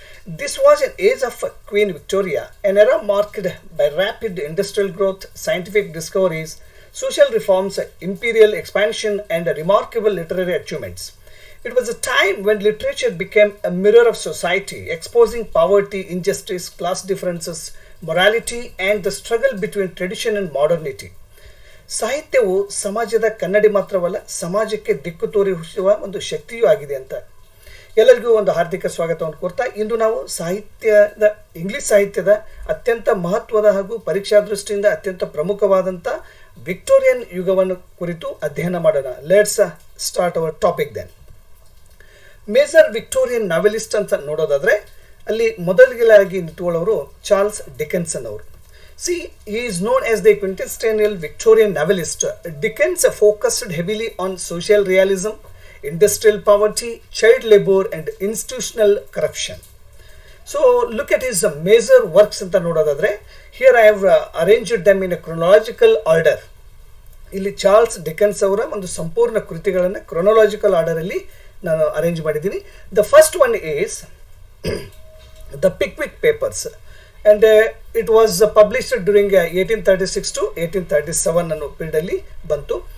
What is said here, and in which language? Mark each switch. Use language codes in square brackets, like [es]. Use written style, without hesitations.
[en] This was an age of Queen Victoria, an era marked by rapid industrial growth, scientific discoveries, social reforms, imperial expansion and remarkable literary achievements. It was a time when literature became a mirror of society, exposing poverty, injustice, class differences, morality, and the struggle between tradition and modernity. [kn] ಸಾಹಿತ್ಯವು ಸಮಾಜದ ಕನ್ನಡಿ ಮಾತ್ರವಲ್ಲ, ಸಮಾಜಕ್ಕೆ ದಿಕ್ಕು ತೋರಿಸುವ ಒಂದು ಶಕ್ತಿಯೂ ಆಗಿದೆ ಅಂತ. ಎಲ್ಲರಿಗೂ ಒಂದು ಹಾರ್ದಿಕ ಸ್ವಾಗತವನ್ನು ಕೋರ್ತಾ ಇಂದು ನಾವು ಇಂಗ್ಲಿಷ್ ಸಾಹಿತ್ಯದ ಅತ್ಯಂತ ಮಹತ್ವದ ಹಾಗೂ ಪರೀಕ್ಷಾ ದೃಷ್ಟಿಯಿಂದ ಅತ್ಯಂತ ಪ್ರಮುಖವಾದಂಥ ವಿಕ್ಟೋರಿಯನ್ ಯುಗವನ್ನು ಕುರಿತು ಅಧ್ಯಯನ ಮಾಡೋಣ. [en] Let's start our topic then. [kn] Major Victorian novelist ಅಂತ ನೋಡೋದಾದರೆ ಅಲ್ಲಿ ಮೊದಲಿಗೆ ನಿಂತುಕೊಳ್ಳೋರು ಚಾರ್ಲ್ಸ್ ಡಿಕೆನ್ಸನ್ ಅವರು. [en] See, he is known as the quintessential Victorian novelist. Dickens focused heavily on social realism, industrial poverty, child labor and institutional corruption. So look at his major works [kn] anta nododadre. [en] Here I have arranged them in a chronological order. [kn] ಇಲ್ಲಿ Charles Dickens ಅವರ ಒಂದು ಸಂಪೂರ್ಣ ಕೃತಿಗಳನ್ನು chronological ಆರ್ಡರಲ್ಲಿ ನಾನು arrange ಮಾಡಿದ್ದೀನಿ. [en] the first one is the Pickwick Papers and it was published during 1836 to 1837 [kn] ಅನ್ನೋ ಪೀರಿಯಡಲ್ಲಿ ಬಂತು.